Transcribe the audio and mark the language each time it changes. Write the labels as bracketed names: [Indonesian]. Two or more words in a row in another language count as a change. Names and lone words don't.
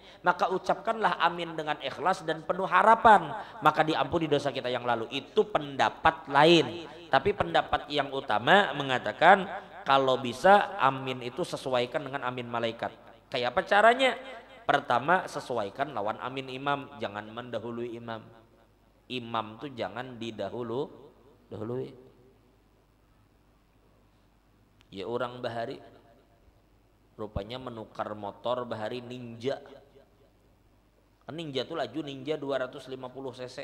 [Indonesian] Maka ucapkanlah amin dengan ikhlas dan penuh harapan, maka diampuni dosa kita yang lalu. Itu pendapat lain, tapi pendapat yang utama mengatakan kalau bisa amin itu sesuaikan dengan amin malaikat. [Banjar] Kayak apa caranya? Pertama, sesuaikan lawan amin imam, [Indonesian] jangan mendahului imam. Imam tuh jangan dahului. [Banjar] Ya orang bahari rupanya menukar motor bahari Ninja. Ninja tuh laju Ninja 250 cc.